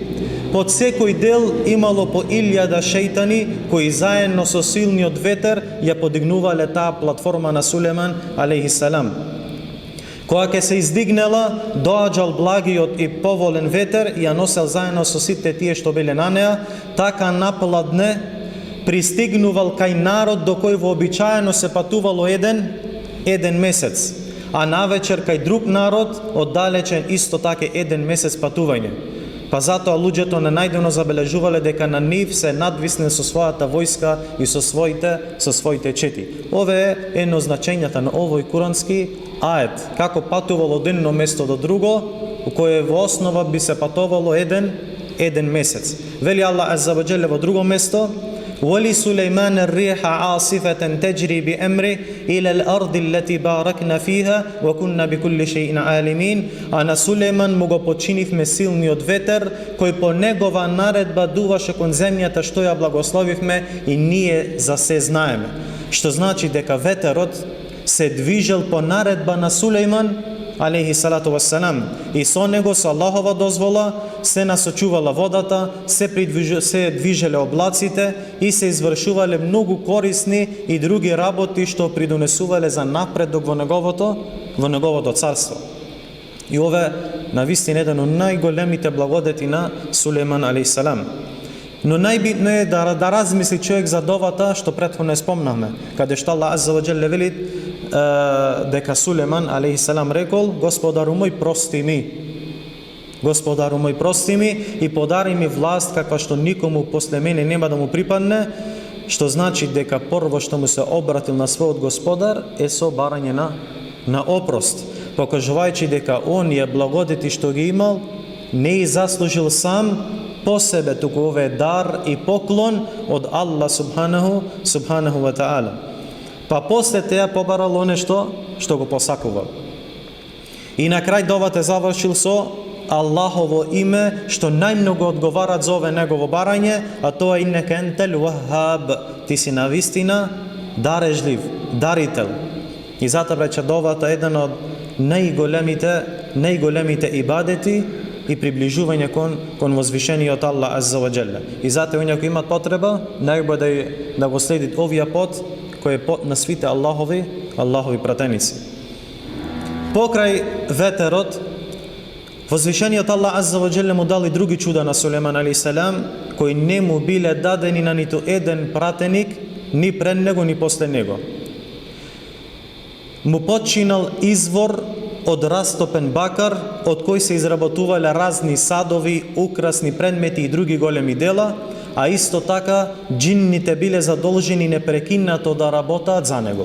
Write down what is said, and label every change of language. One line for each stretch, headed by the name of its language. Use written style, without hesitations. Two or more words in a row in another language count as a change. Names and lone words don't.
Macedonian: Под секој дел имало по 1000 шејтани, кои заедно со силниот ветер ја подигнувале таа платформа на Сулейман
Arabic: عليه السلام.
Macedonian: Кога ќе се издигнела, доаѓал благиот и поволен ветер и ја носел заедно со сите тие што биле на неа, така напладне пристигнувал кај народ до кој вообичаено се патувало еден месец, а навечер кај друг народ оддалечен исто така еден месец патување. Па затоа луѓето најдено забележувале дека на нив се надвисне со својата војска и со своите чети. Ова е едно значењата на овој курански ајет, како патувало од едно место до друго, у кое во основа би се патувало еден месец. Вели Аллах
Arabic: عز وجل
Macedonian: во друго место:
Arabic: وَلِسُلَيْمَانَ الرِّيحَ عَاصِفَةً تَجْرِي بِأَمْرِهِ إِلَى الْأَرْضِ الَّتِي بَارَكْنَا فِيهَا وَكُنَّا بِكُلِّ شَيْءٍ عَالِمِينَ.
Macedonian: А на Сулејман му го починивме силниот ветер, кој по негова наредба дуваше кон земјата што ја благословивме и ние за се знаеме. Што значи дека ветерот се движел по наредба на Сулејман
Arabic: عليه الصلاة والسلام,
Macedonian: и со него, со Аллахова дозвола, се насочувала водата, се движеле облаците и се извршувале многу корисни и други работи што придонесувале за напредок во неговото царство. И ова навистина еден од најголемите благодети на Сулејман
Arabic: عليه السلام.
Macedonian: Но најбитно е да размисли човек за довата што претходно спомнавме, каде што Аллах
Arabic: عز وجل
Macedonian: вели дека Сулејман
Arabic: عليه السلام
Macedonian: рекол: Господару мој, прости ми. Господару мој, прости ми и подари ми власт каква што никому после мене нема да му припадне, што значи дека прво што му се обратил на својот Господар е со барање на опрост, покажувајќи дека он е благодети што ги имал, не и заслужил сам по себе, туку ова е дар и поклон од Аллах
Arabic: سبحانه وتعالى.
Macedonian: Па после теја побарал оне што го посакувал. И на крај довата завршил со Аллахово име, што најмногу одговара за ове негово барање, а тоа е
Arabic: إنك أنت الوهاب,
Macedonian: ти си навистина дарежлив, дарител. И затоа веќе довата е еден од најголемите ибадети и приближување кон возвишениот Аллах
Arabic: عز وجل.
Macedonian: И затоа оние кои имат потреба, најбој да го следит овија пот, кој е пот на свите Аллахови пратеници. Покрај ветерот, возвишениот Аллах
Arabic: عز وجل
Macedonian: му дал и други чуда на Сулејман
Arabic: عليه السلام,
Macedonian: кои не му биле дадени на ниту еден пратеник, ни пред него, ни после него. Му починал извор од растопен бакар, од кој се изработувале разни садови, украсни предмети и други големи дела, а исто така џинните биле задолжени непрекинато да работаат за него.